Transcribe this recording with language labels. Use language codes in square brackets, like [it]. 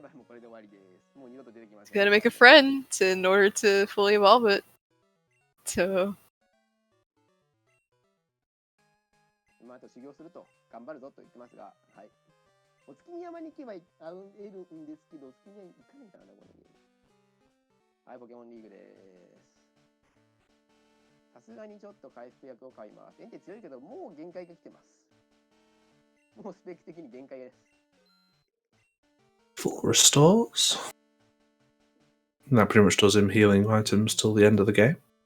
[en] He's got to make a friend in order to fully evolve it. So. [ja] あと修行すると頑張るぞと言ってますが、はい。お月見山に行けば会えるんですけど、お月見山に行かないからな、このゲーム。はい、ポケモンリーグです。さすがにちょっと回復薬を買います。エンテ強いけど、もう限界が来てます。もうスペック的に限界です。 [en] Full restores. And that pretty much does him healing items till the end of the game.